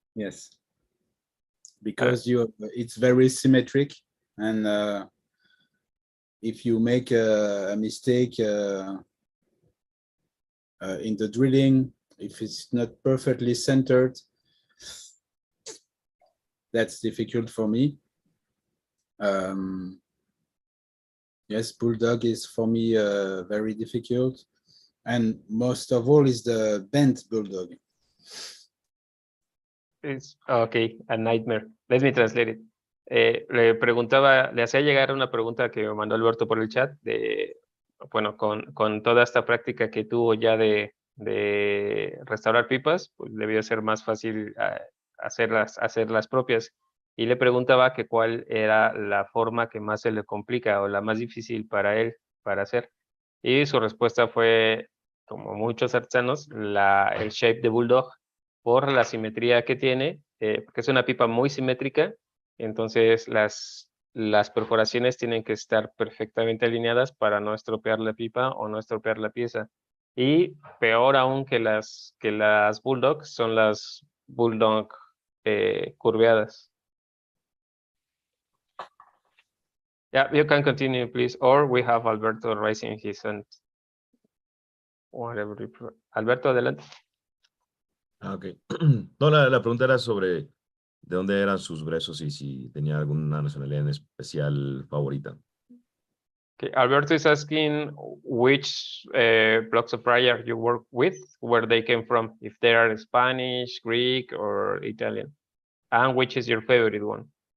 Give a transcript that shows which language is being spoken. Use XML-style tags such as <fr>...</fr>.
<en>Yes, because it's very symmetric, and if you make a mistake in the drilling, if it's not perfectly centered, that's difficult for me. Yes, bulldog is for me very difficult, and most of all is the bent bulldog. It's okay, a nightmare. Let me translate it.</en> <es>Le hacía llegar una pregunta que me mandó Alberto por el chat, bueno, con toda esta práctica que tuvo ya de restaurar pipas, pues debió ser más fácil hacer las propias. Y le preguntaba que cuál era la forma que más se le complica o la más difícil para él para hacer. Y su respuesta fue, como muchos artesanos, el shape de bulldog, por la simetría que tiene, porque es una pipa muy simétrica. Entonces las perforaciones tienen que estar perfectamente alineadas para no estropear la pipa o no estropear la pieza. Y peor aún que las bulldog son las bulldog curveadas.</es> <en>Yeah, you can continue, please. Or we have Alberto raising his hand. Whatever. Alberto, adelante. Ok.</en> <es>No, la pregunta era sobre de dónde eran sus brezos y si tenía alguna nacionalidad en especial favorita.</es> <en>Okay, Alberto is asking which blocks of prayer you work with, where they came from, if they are Spanish, Greek, or Italian, and which is your favorite one.</en>